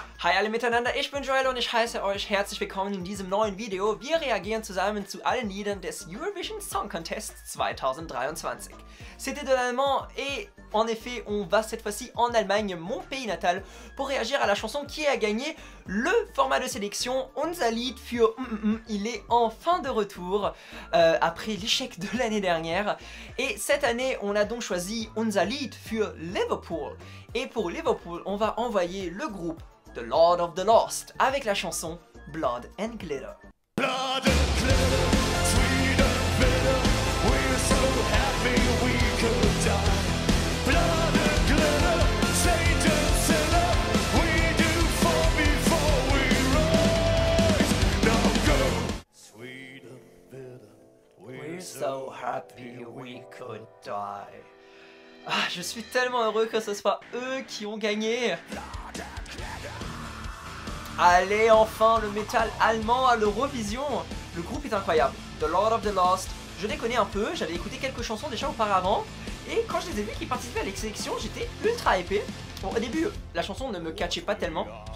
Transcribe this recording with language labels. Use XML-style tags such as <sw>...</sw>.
<de>Hi alle miteinander, ich bin Joel und ich heiße euch herzlich willkommen in diesem neuen Video. Wir reagieren zusammen zu allen Liedern des Eurovision Song Contest 2023.</de> <fr>C'était de l'allemand et en effet on va cette fois-ci en Allemagne, mon pays natal, pour réagir à la chanson qui a gagné le format de sélection Unser Lied für Il est enfin de retour après l'échec de l'année dernière. Et cette année on a donc choisi Unser Lied für Liverpool. Et pour Liverpool on va envoyer le groupe The Lord of the Lost avec la chanson Blood and Glitter.</fr> <en>Blood and glitter, sweet and bitter, we're so happy we could die. Blood and glitter, Satan sinner, we do fall before we rise. Now go, sweet and bitter, We're so happy we could die.</en> <fr>Ah, je suis tellement heureux que ce soit eux qui ont gagné. Allez, enfin le métal allemand à l'Eurovision. Le groupe est incroyable. The Lord of the Lost, je les connais un peu, j'avais écouté quelques chansons déjà auparavant. Et quand je les ai vus qui participaient à la sélection, j'étais ultra hypé. Bon, au début, la chanson ne me catchait pas tellement.</fr>